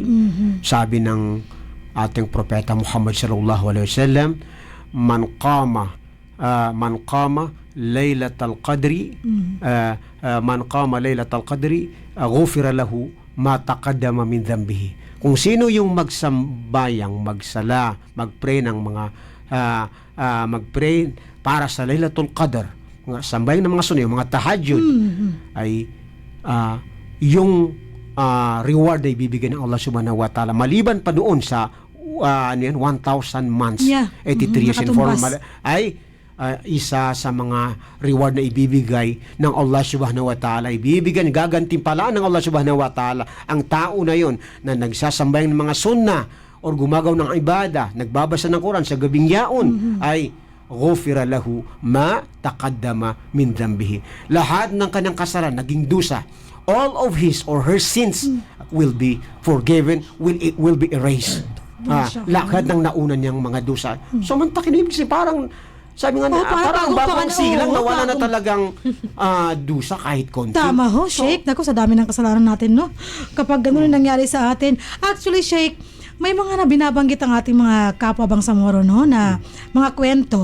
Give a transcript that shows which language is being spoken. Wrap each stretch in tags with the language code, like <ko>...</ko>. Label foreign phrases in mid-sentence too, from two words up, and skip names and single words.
<tl>Sabi ng ating propeta Muhammad</tl> <ar>صلى الله عليه وسلم، من قام ليلة القدر، من قام ليلة القدر، غفر له ما تقدم من ذنبه.</ar> <tl>Kung sino yung magsambayang, magsala, magpray ng mga magpray para sa Laylatul Qadr, mga sambayang ng mga sunni, yung mga tahajjud, ay yung reward ay bibigyan ng</tl> <ar>الله سبحانه و تعالى</ar> <tl>maliban pa doon sa</tl> <en>1,000 months, 83 years and 4 months,</en> <tl>ay isa sa mga reward na ibibigay ng</tl> <ar>الله سبحانه و تعالى.</ar> <tl>Ibibigyan, gagantimpalaan ng</tl> <ar>الله سبحانه و تعالى</ar> <tl>ang tao na yon na nagsasambay ng mga sunna or gumagaw ng ibada, nagbabasa ng Quran sa gabing yaon, ay</tl> <ar>غفر له ما تقدم من ذنبه.</ar> <tl>Lahat ng kanyang kasalanan, naging dusa,</tl> <en>all of his or her sins will be forgiven, will be erased.</en> <tl>Lahat ng nauna niyang mga dusa. So mantakin ibig sabihin, parang sabi nga, parang bagong silang na wala na talagang dusa kahit konti. Tama ho, Sheikh. Naku, sa dami ng kasalanan natin, kapag ganun yung nangyari sa atin. Actually, Sheikh, may mga na binabanggit ang ating mga kapwa Bangsamoro, na mga kwento.</tl>